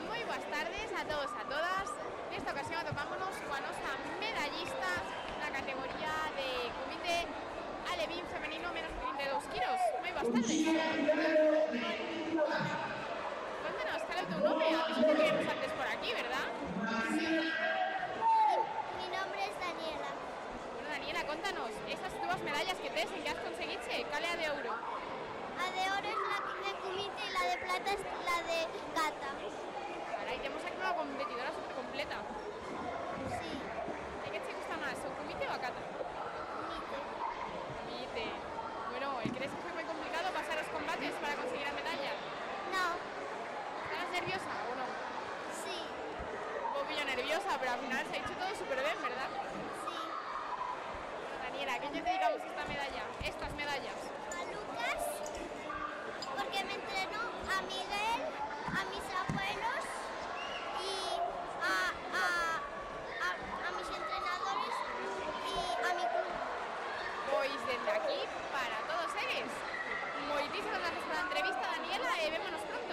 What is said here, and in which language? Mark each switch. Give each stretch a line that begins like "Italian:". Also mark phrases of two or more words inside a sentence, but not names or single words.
Spanish: buenas tardes a todos, a todas.
Galician: Nesta ocasión atopámonos coa nosa medallista na categoría de comité alevín femenino menos de 32 kilos. Moi boas tardes. Cuéntanos, cal é o teu nome?
Spanish: A ti te vimos antes por aquí, ¿verdad? Mi nombre es Daniela.
Galician: Bueno, Daniela, contanos, esas dúas medallas que tes, en que has conseguiche? Cal é a de ouro?
Spanish: La de oro es la de comité y la de plata es la de gata.
Galician: Carai, temos aquí unha competidora super completa.
Spanish: Sí,
Galician: E que te gusta máis, o comité ou a cata?
Spanish: comité. Comité.
Galician: Bueno, crees que foi moi complicado pasar os combates para conseguir a medalla?
Spanish: No,
Galician: Estabas nerviosa ou non?
Spanish: sí, Un poquillo nerviosa, pero al final se ha hecho todo súper bien, ¿verdad? sí. Bueno, Daniela, ¿a qué le dedicamos esta medalla? Estas medallas. A Lucas, porque me entrenó, a Miguel, a mis abuelos y a mis entrenadores y a mi club.
Galician: Pois desde aquí, para todos eres. Moitísimas
Spanish: gracias por la entrevista,
Galician: Daniela, e vémonos pronto.